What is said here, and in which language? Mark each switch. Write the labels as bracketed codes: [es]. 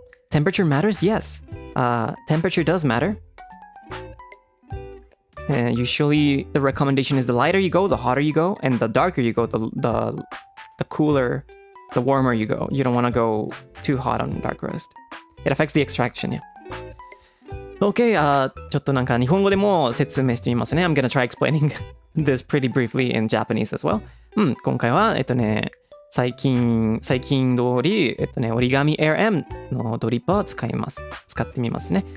[en] Temperature matters? Yes. Temperature does matter. And usually the recommendation is the lighter you go, the hotter you go, and the darker you go, the cooler, the warmer you go. You don't want to go too hot on dark roast. It affects the extraction, yeah. [ja] Okay, ちょっとなんか日本語でも説明してみますね。 [en] I'm gonna try explaining this pretty briefly in Japanese as well. [ja] 今回は、最近通り、折り紙 AirM のドリッパーを使ってみますね。